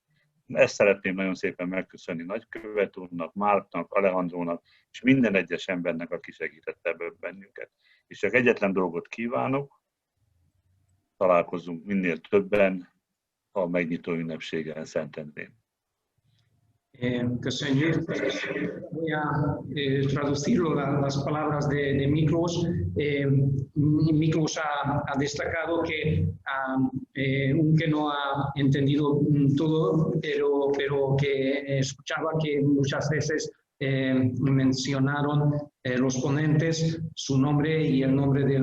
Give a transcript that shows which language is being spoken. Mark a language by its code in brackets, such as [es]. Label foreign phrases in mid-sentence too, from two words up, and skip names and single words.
[hu] Ezt szeretném nagyon szépen megköszönni nagykövet úrnak, Márknak, Alejandrónak, és minden egyes embernek, aki segített ebből bennünket. És csak egyetlen dolgot kívánok, találkozzunk minél többen a megnyitó ünnepségen Szentendrén. Köszönjük. [es] Voy a traducirlo las palabras de Miklós. Miklós nos ha destacado que, aunque no ha entendido todo, pero que escuchaba que muchas veces mencionaron los ponentes su nombre y el nombre del